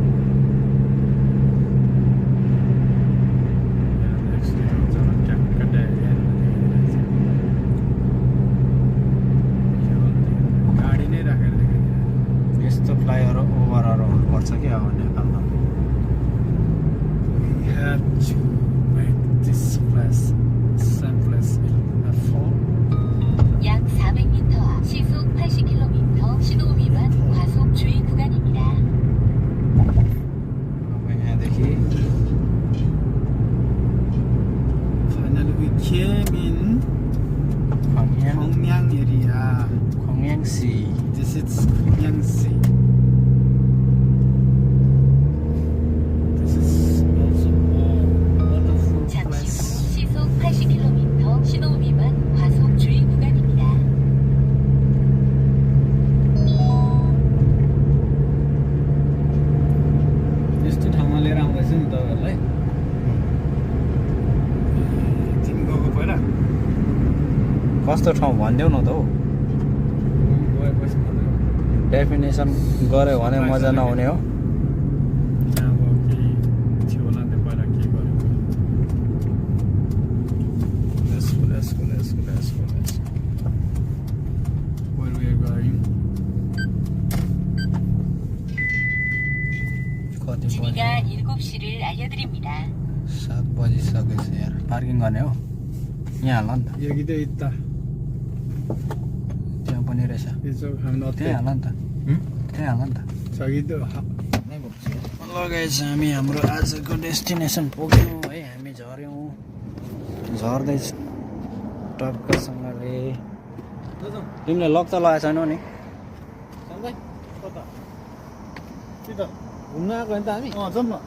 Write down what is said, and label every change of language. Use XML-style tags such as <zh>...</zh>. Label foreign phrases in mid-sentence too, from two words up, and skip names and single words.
<ne>गाडी नै राखेर यस्तो फ्लाइओभर ओभरहरू हुनुपर्छ क्या अब नेपालमा</ne> <ko>약 400m 시속 80km 신호 위반 과속 주의 구간입니다.</ko> <ne>अब यहाँदेखि</ne> <en>Finally we came in खङ्याङ Gyeongyang area. खङ्याङ सी This is Gyeongyang Sea. This is also a wonderful</en> <ko>잠시</ko> <en>place.</en> <ko>후 시속 80km 신호 위반 과속 주의 구간입니다.</ko> <ne>यस्तो ठाउँमा लिएर आउँदैछ नि तपाईँहरूलाई तिमी गएको पहिला कस्तो ठाउँ भनिदेऊ न त हौ गएपछि डेफिनेसन गऱ्यो भने मजा नहुने हो त्यहाँ अब केही थियो होला नि पहिला के गरेको</ne> <en>Let's go. Where we are going?</en> <ne>कति</ne> <ko>진이가 7시를 알려드립니다.</ko> <ne>7 बजिसकेछ यार पार्किङ गर्ने हो यहाँ हाल नि त</ne> <ko>여기도 있다.</ko> <ne>त्यहाँ पनि रहेछ</ne> <ko>이쪽 하면</ko> <ne>त्यहाँ</ne> <ko>어때?</ko> <ne>हाल नि त त्यहाँ हाल नि त</ne> <ko>저기도</ko> <ne>लगाएछ हामी हाम्रो आजको डेस्टिनेसन पुग्यौँ है हामी झऱ्यौँ झर्दैछ टक्कसँगले तिमीले लक त लगाएको छैनौ नि घुम्न आएको नि त हामी जाउँ न</ne>